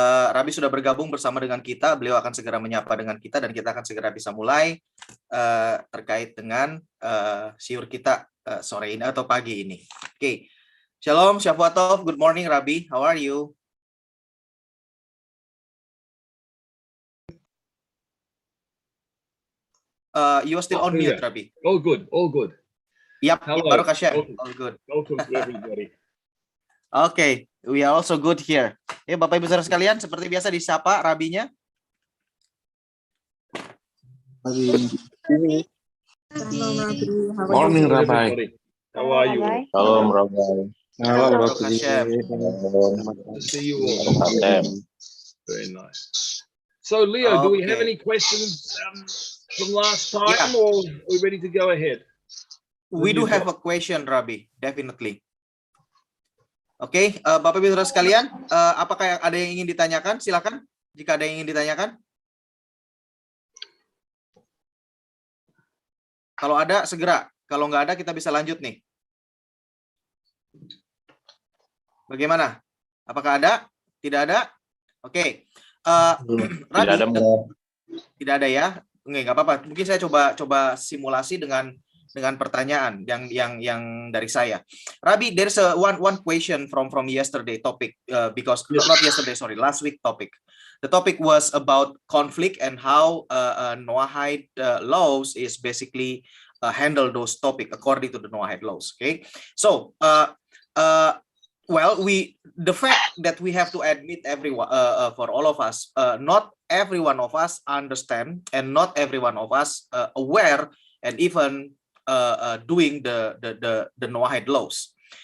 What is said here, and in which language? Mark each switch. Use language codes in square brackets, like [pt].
[id] Rabi sudah bergabung bersama dengan kita, beliau akan segera menyapa dengan kita dan kita akan segera bisa mulai terkait dengan shiur kita sore ini atau pagi ini. [en] Oke, Shalom, Shavuot, good morning Rabi, how are you? You are still on mute, Rabi. All good, all good. [id] Yap, baru kasih. [en] Welcome. All good. Welcome to everybody. Okay, we are also good here. [id] Ya, Bapak Ibu Saudara sekalian, seperti biasa disapa Rabinya. [en] Morning, Rabbi. How are you? Shalom, Rabbi. Shalom, Rabbi. To see you all. Very nice. So, Leo, do we have any questions from last time, or are we ready to go ahead? We do have a question, Rabbi, definitely. [id] Oke, Bapak Ibu Saudara sekalian, apakah ada yang ingin ditanyakan? Silakan, jika ada yang ingin ditanyakan. Kalau ada, segera. Kalau nggak ada, kita bisa lanjut nih. Bagaimana? Apakah ada? Tidak ada? Oke. Rabbi, tidak ada ya? Nggak apa-apa. Mungkin saya coba simulasi dengan pertanyaan yang dari saya. [en] Rabbi, there's one question from yesterday topic because not yesterday, sorry, last week topic. The topic was about conflict and how Noahide laws is basically handle those topic according to the Noahide laws. Okay, so well, the fact that we have to admit everyone for all of us, not every one of us understand and not every one of us aware and even doing the Noahide laws.